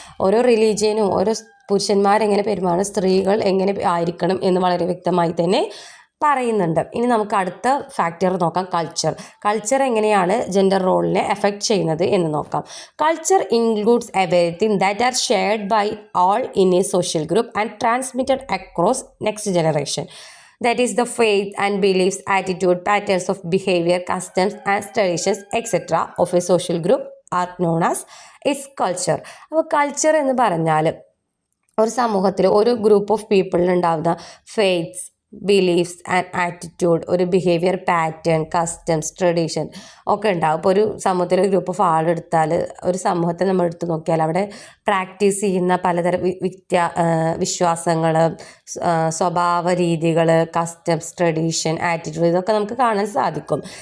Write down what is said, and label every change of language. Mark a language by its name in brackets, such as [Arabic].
[Malayalam] ഓരോ റിലീജിയനും ഓരോ പുരുഷന്മാരെങ്ങനെ പെരുമാറും, സ്ത്രീകൾ എങ്ങനെ ആയിരിക്കണം എന്ന് വളരെ വ്യക്തമായി തന്നെ പറയുന്നുണ്ട്. ഇനി നമുക്ക് അടുത്ത ഫാക്ടർ നോക്കാം, കൾച്ചർ എങ്ങനെയാണ് ജെൻഡർ റോളിനെ എഫക്റ്റ് ചെയ്യുന്നത് എന്ന് നോക്കാം. [English] Culture includes everything that are shared by all in a social group and transmitted across next generation. That is the faith and beliefs, attitude, patterns of behavior, customs and traditions etc. of a social group are known as its culture. [Malayalam] അപ്പോൾ culture എന്ന് പറഞ്ഞാൽ ഒരു സമൂഹത്തിൽ ഒരു group of പീപ്പിളിനുണ്ടാവുന്ന faiths, beliefs and attitude, ഒരു behaviour pattern, customs, tradition ഒക്കെ ഉണ്ടാവും. ഇപ്പോൾ ഒരു സമൂഹത്തിൽ ഒരു ഗ്രൂപ്പ് ഓഫ് ആളെടുത്താൽ, ഒരു സമൂഹത്തെ നമ്മൾ എടുത്ത് നോക്കിയാൽ അവിടെ പ്രാക്ടീസ് ചെയ്യുന്ന പലതരം വിശ്വാസങ്ങൾ, സ്വഭാവ രീതികൾ, കസ്റ്റംസ്, ട്രഡീഷൻ, ആറ്റിറ്റ്യൂഡ്, ഇതൊക്കെ നമുക്ക് കാണാൻ സാധിക്കും.